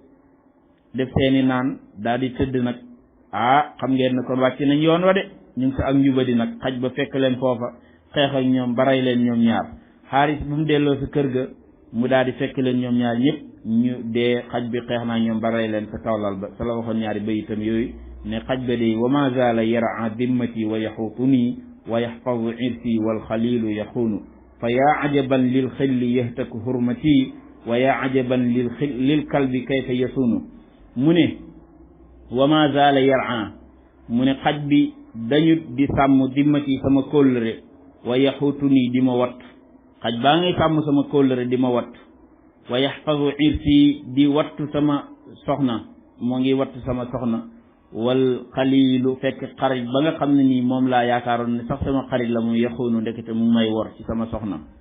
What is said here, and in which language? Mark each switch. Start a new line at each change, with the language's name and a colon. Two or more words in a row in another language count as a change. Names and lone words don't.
Wolof: def seeni naan daal di tëdd nag xam ngeen ne kon wàcc nañ yoon wa de ñu ngi sa ak njubadi nag xaj ba fekk leen foofa xeex ak ñoom baray leen ñoom ñaar Xaaris bu mu delloo sa kër ga mu daal di fekk leen ñoom ñaar ñëpp ñu dee xaj bi xeex naa ñoom baray leen sa kawlal ba sa la waxoon ñaari bayitam yooyu ne xaj ba de wa
Arabic: ما زال يرعى ذمتي ويحوطني ويحفظ عرضي والخليل يخون فيا عجبا للخل يهتك حرمتي ويا عجبا لل كلب كيف يصون
Wolof: mu ne
Arabic: وما زال يرعى
Wolof: mu ne xaj bi dañu di sàmm dimmati sama kóllëre
Arabic: ويحوطني
Wolof: di ma wat xaj baa ngay sàmm sama kóllëre di ma wattu
Arabic: ويحفظ عرضي
Wolof: di wattu sama soxna moo ngi wattu sama soxna
Arabic: والخليل
Wolof: fekk xarit ba nga xam ne nii moom laa yaakaaroon ne sax sama xarit la mu yaxuunu ndekete mu may wor ci sama soxna